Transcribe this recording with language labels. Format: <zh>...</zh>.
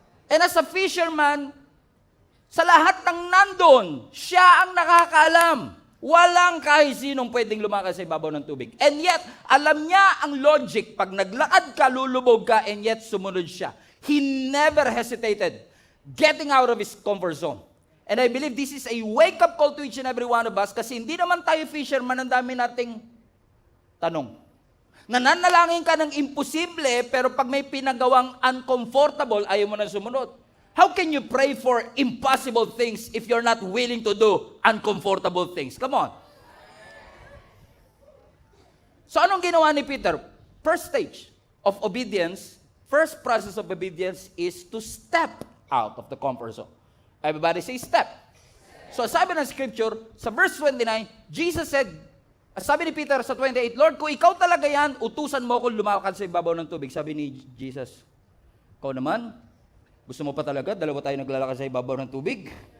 <tl>And as a fisherman, sa lahat ng nandun, siya ang nakakaalam. Walang kahit sinong pwedeng lumakas sa ibabaw ng tubig.</tl> <en>And yet,</en> <tl>alam niya ang logic. Pag naglakad ka, lulubog ka, and yet sumunod siya.</tl> <en>He never hesitated getting out of his comfort zone. And I believe this is a wake-up call to each and every one of us</en> <tl>kasi hindi naman tayo fisherman, ang dami nating tanong. Nananalangin ka ng imposible, pero pag may pinagawang uncomfortable, ayaw mo na sumunod.</tl> <en>How can you pray for impossible things if you're not willing to do uncomfortable things? Come on.</en> <tl>So anong ginawa ni Peter?</tl> <en>First stage of obedience, first process of obedience is to step out of the comfort zone. Everybody say step.</en> <tl>So sabi ng scripture, sa verse 29,</tl> <en>Jesus said,</en> <tl>sabi ni Peter sa 28, Lord, kung ikaw talaga yan, utusan mo akong lumakad sa ibabaw ng tubig. Sabi ni Jesus, ikaw naman, gusto mo pa talaga, dalawa tayo naglalakad sa ibabaw ng tubig?</tl>